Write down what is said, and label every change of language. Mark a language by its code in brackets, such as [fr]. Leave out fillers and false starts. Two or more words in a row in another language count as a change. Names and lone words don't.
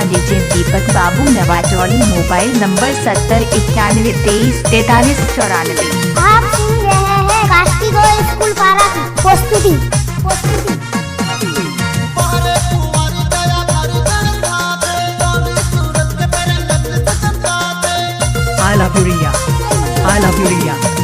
[hi] डीजे दीपक बाबू नवाटोली। मोबाइल नंबर 7091234394। आप सुन रहे हैं कास्की गो स्कूल पारा की प्रस्तुति। [en] I love you Riya, I love you Riya।